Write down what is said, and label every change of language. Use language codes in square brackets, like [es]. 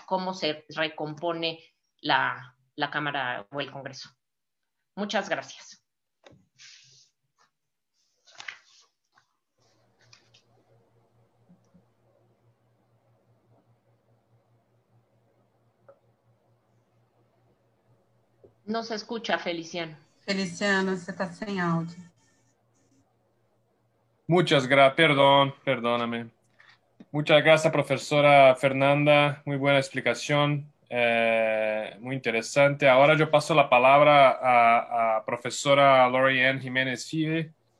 [es] Cómo se recompone la Cámara o el Congreso. Muchas gracias. No se escucha, Feliciano. [pt] Feliciano, você está sem áudio. [es] Muchas gracias, perdóname. Muchas gracias, profesora Fernanda. Muy buena explicación, muy interesante. Ahora yo paso la palabra a profesora Lori-Ann Jiménez Fide.